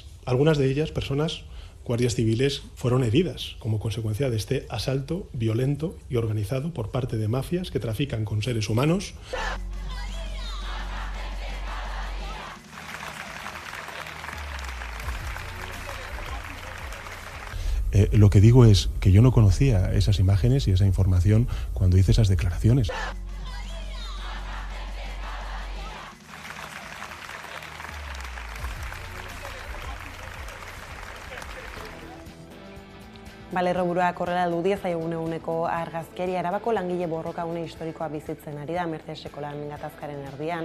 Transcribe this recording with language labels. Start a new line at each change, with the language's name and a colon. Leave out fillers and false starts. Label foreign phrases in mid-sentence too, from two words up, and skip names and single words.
Spanish: Algunas de ellas, personas, guardias civiles, fueron heridas como consecuencia de este asalto violento y organizado por parte de mafias que trafican con seres humanos. Lo que digo es que yo no conocía esas imágenes y esa información cuando hice esas declaraciones.
Basque: Balerroburuak horrela du eguneko argazkeria. Arabako langile borroka une historikoa bizitzen ari da Mercedeseko lan gatazkaren erdian.